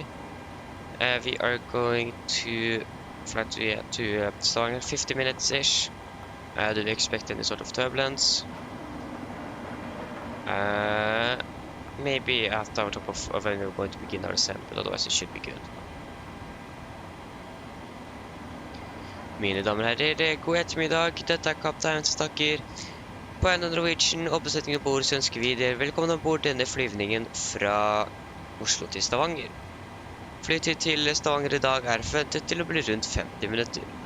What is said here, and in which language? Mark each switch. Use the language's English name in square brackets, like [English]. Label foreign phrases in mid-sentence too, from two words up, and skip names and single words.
[English] do. we are going to fly to Stavanger 50 minutes ish. Do we expect any sort of turbulence? Maybe at our top of when we're going to begin our ascent, but otherwise it should be good. [Norwegian] Mine damer og herrer, god ettermiddag. Dette er kaptein som snakker. På en av Norwegian og besetningen bord så ønsker vi dere velkommen ombord denne flyvningen fra Oslo til Stavanger. Flytid til Stavanger i dag er forventet til å bli rundt 50 minutter.